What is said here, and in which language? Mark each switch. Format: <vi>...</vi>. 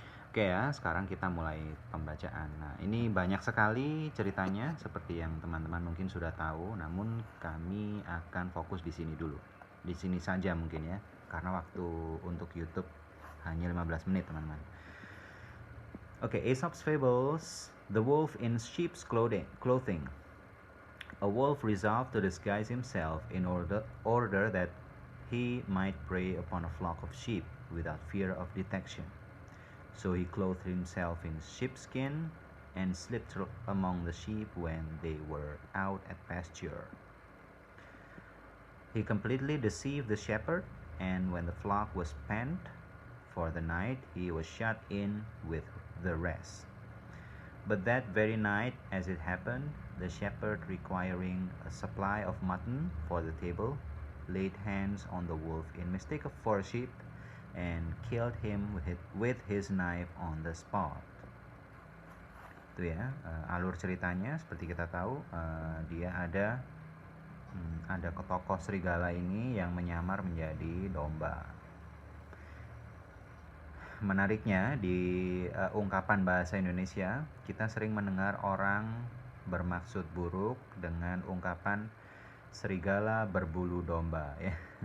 <id>Oke ya, sekarang kita mulai pembacaan. Nah, ini banyak sekali ceritanya seperti yang teman-teman mungkin sudah tahu, namun kami akan fokus di sini dulu. Di sini saja mungkin ya, karena waktu untuk YouTube hanya 15 menit, teman-teman.</id> <en>Okay, Aesop's Fables, The Wolf in Sheep's Clothing. A wolf resolved to disguise himself in order that he might prey upon a flock of sheep without fear of detection. So he clothed himself in sheepskin and slipped among the sheep when they were out at pasture. He completely deceived the shepherd, and when the flock was pent for the night, he was shut in with the rest. But that very night, as it happened, the shepherd, requiring a supply of mutton for the table, laid hands on the wolf in mistake for sheep and killed him with his knife on the spot.</en> <id>Itu ya, alur ceritanya seperti kita tahu, dia ada tokoh serigala ini yang menyamar menjadi domba. Menariknya di ungkapan bahasa Indonesia, kita sering mendengar orang bermaksud buruk dengan ungkapan serigala berbulu domba ya.</id>